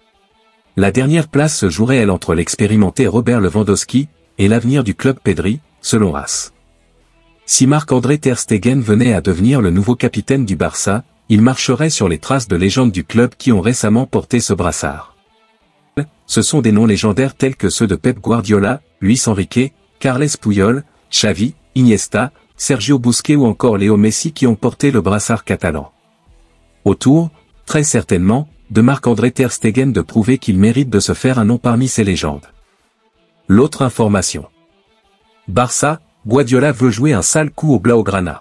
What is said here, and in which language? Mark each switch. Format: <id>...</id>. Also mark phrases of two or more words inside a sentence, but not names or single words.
<fr>La dernière place se jouerait elle entre l'expérimenté Robert Lewandowski et l'avenir du club Pedri, selon AS. Si Marc-André Ter Stegen venait à devenir le nouveau capitaine du Barça, il marcherait sur les traces de légendes du club qui ont récemment porté ce brassard. Ce sont des noms légendaires tels que ceux de Pep Guardiola, Luis Enrique, Carles Puyol, Xavi, Iniesta, Sergio Busquets ou encore Léo Messi qui ont porté le brassard catalan. Autour, très certainement, de Marc-André Ter Stegen de prouver qu'il mérite de se faire un nom parmi ces légendes. L'autre information. Barça, Guardiola veut jouer un sale coup au Blaugrana.</fr>